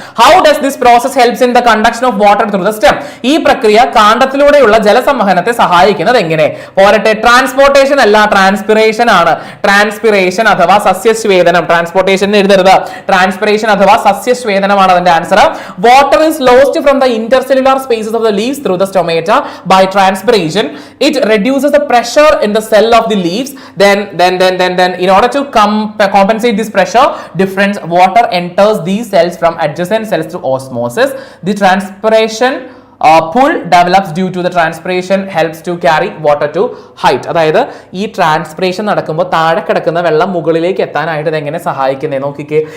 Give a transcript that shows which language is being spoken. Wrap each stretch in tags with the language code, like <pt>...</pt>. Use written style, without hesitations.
<en>How does this process helps in the conduction of water through the stem.</en> <ml>ഈ പ്രക്രിയ കാണ്ഡത്തിലൂടെയുള്ള ജലസംവഹനത്തെ സഹായിക്കുന്നത് എങ്ങനെ? പോരട്ടെ, ട്രാൻസ്പോർട്ടേഷൻ അല്ല, ട്രാൻസ്പിറേഷൻ ആണ്. ട്രാൻസ്പിറേഷൻ അഥവാ സസ്യസ്വേദനം. ട്രാൻസ്പോർട്ടേഷൻ എഴുതരുത്, ട്രാൻസ്പിറേഷൻ അഥവാ സസ്യസ്വേദനമാണ് അതിന്റെ answer.</ml> <en>Water is lost from the intercellular spaces of the leaves through the stomata by transpiration. It reduces the pressure in the cell of the leaves. Then in order to compensate this pressure difference, water enters these cells from adjacent cells through osmosis. The transpiration pull develops due to the transpiration helps to carry water to height.</en> <ml>അതായത് ഈ transpiration നടക്കുമ്പോൾ താഴെ കിടക്കുന്ന വെള്ളം മുകളിലേക്ക് എത്താനായിട്ട് ഇത് എങ്ങനെ സഹായിക്കുന്നത് നോക്കിക്കേ.</ml>